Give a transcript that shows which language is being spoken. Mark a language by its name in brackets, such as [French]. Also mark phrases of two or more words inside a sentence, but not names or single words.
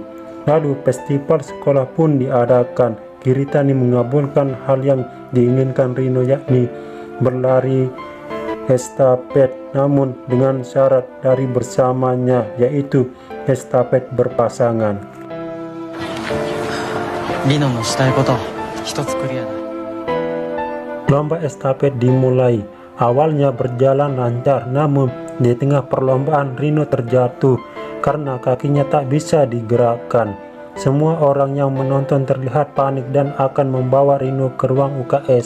[Indonesian] Lalu festival sekolah pun diadakan. Kiritani mengabulkan hal yang diinginkan Rino, yakni berlari estafet, namun dengan syarat dari bersamanya, yaitu estafet berpasangan. [Japanese] リノのしたいこと一つクリアだ。 [Indonesian] Lomba estafet dimulai. Awalnya berjalan lancar, namun di tengah perlombaan Rino terjatuh karena kakinya tak bisa digerakkan. Semua orang yang menonton terlihat panik dan akan membawa Rino ke ruang UKS.